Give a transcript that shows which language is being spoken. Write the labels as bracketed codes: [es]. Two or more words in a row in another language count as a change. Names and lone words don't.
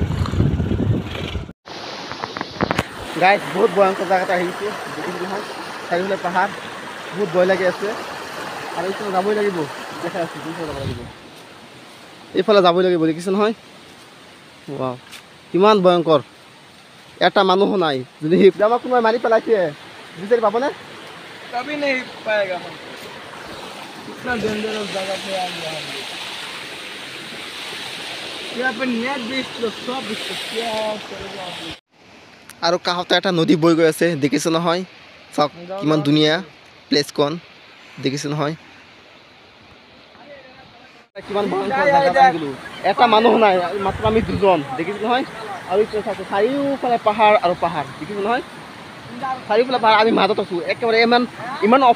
[as] গাইজ বহুত ভয়ংকৰ জেগাত আহিছোঁ দেখিছোঁ নহয় চাৰিওফালে পাহাৰ বহুত ভয় লাগি আছে আৰু এইফালে যাবই লাগিব দেখাই আছোঁ দুইফালে যাব লাগিব এইফালে যাবই লাগিব দেখিছোঁ নহয় ৱাও কিমান ভয়ংকৰ এটা মানুহো নাই যদি আমাক কোনোবাই মাৰি পেলাইছে বিচাৰি পাবনে [hi] कभी नहीं पाएगा हम इतना डेंजरस जगह पे आ गया हम यहाँ पे नेट भी सब क्या करेगा [as] আৰু কাষতে এটা নদী বৈ গৈ আছে দেখিছোঁ নহয় চাওক কিমান ধুনীয়া প্লেচখন দেখিছোঁ নহয় কিমান এটা মানুহ নাই মাত্ৰ আমি দুজন দেখিছোঁ নহয় আৰু চাৰিওফালে পাহাৰ আৰু পাহাৰ দেখিছোঁ নহয় চাৰিওফালে পাহাৰ আমি মাজত আছোঁ একেবাৰে ইমান অফ